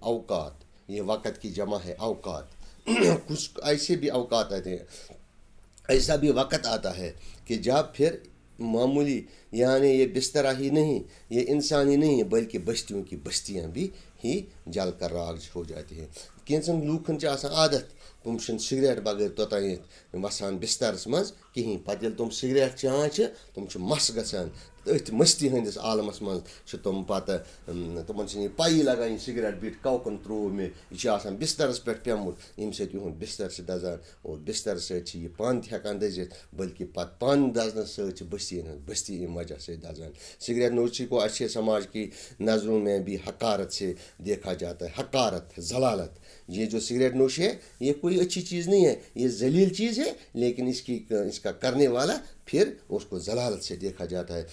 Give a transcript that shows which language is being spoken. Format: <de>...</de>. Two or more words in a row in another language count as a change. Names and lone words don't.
<ur>اوقات یہ وقت کی جمع ہے اوقات. کچھ ایسے بھی اوقات آتے ہیں, ایسا بھی وقت آتا ہے کہ جب پھر معمولی یعنی یہ بستر ہی نہیں, یہ انسان ہی نہیں بلکہ بستیوں کی بستیاں بھی ہی جل کر راکھ ہو جاتی ہیں.</ur> <ks>کینژن لوکن آسان عادت تم سگریٹ بغیر توتانیت وسان بسترس مز کہین, پتہ ییٚلہِ تم سگریٹ چیان تم مس گژھان أتھۍ مستی ہندس عالمس مز تم پتہ تمن یہ پی لگان یہ سگریٹ بیٹ کوکن ترو مے یہ آسان بسترس پہ پیومت یم سۭتۍ یہند بستر سے دزان, اور بستر سۭتۍ یہ پان تہ ہیکان دزتھ بلکہ پتہ پان دزنس سۭتۍ بستی امہِ</ks> <ur>وجہ سے</ur> <ks>دزان.</ks> <ur>سگریٹ نوشی کو اچھے سماج کی نظروں میں بھی حقارت سے دیکھا جاتا ہے. حقارت, ضلالت. یہ جو سگریٹ نوشی ہے یہ کوئی اچھی چیز نہیں ہے, یہ ذلیل چیز ہے, لیکن اس کا کرنے والا پھر اس کو ضلالت سے دیکھا جاتا ہے.</ur>